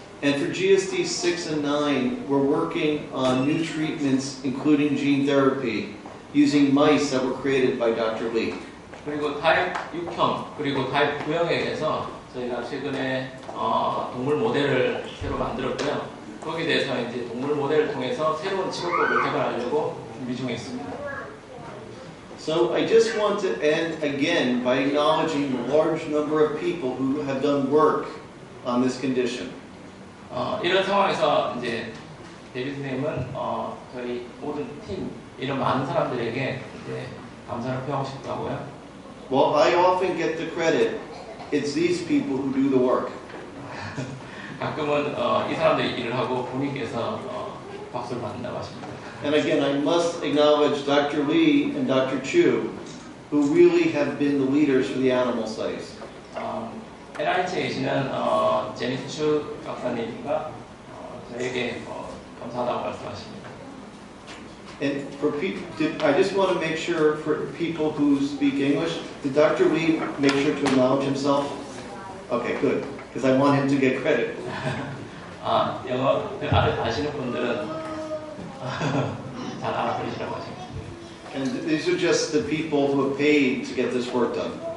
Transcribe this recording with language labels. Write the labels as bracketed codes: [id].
[en] And for GSD 6 and 9, we're working on new treatments, including gene therapy, using mice that were created by Dr. Lee. [ko] 그리고 타입 6형 그리고 타입 9형에 대해서 저희가 최근에 동물 모델을 새로 만들었고요. 거기에 대해서 이제 동물 모델을 통해서 새로운 치료법을 개발하려고 준비 중에 있습니다. [en] So I just want to end again by acknowledging the large number of people who have done work on this condition. [ko] 이런 상황에서 이제 데이비드 선생님은 저희 모든 팀 이런 많은 사람들에게 이제 감사를 표하고 싶다고요. [en] Well, I often get the credit. It's these people who do the work. [ko] 가끔은 이 사람들이 일을 하고 본인께서 박수를 받는다고 하십니다. [en] And again, I must acknowledge Dr. Lee and Dr. Chu, who really have been the leaders for the animal studies. [ko] NIH에 계시는 제니스 추 박사님과 저에게 감사하다고 말씀하십니다. [en] And for people, I just want to make sure for people who speak English, did Dr. Lee make sure to acknowledge himself? Okay, good, because I want him to get credit. [ko] 영어 아시는 분들은 잘 알아들으시라고 하십니다. [en] And these are just the people who have paid to get this work done.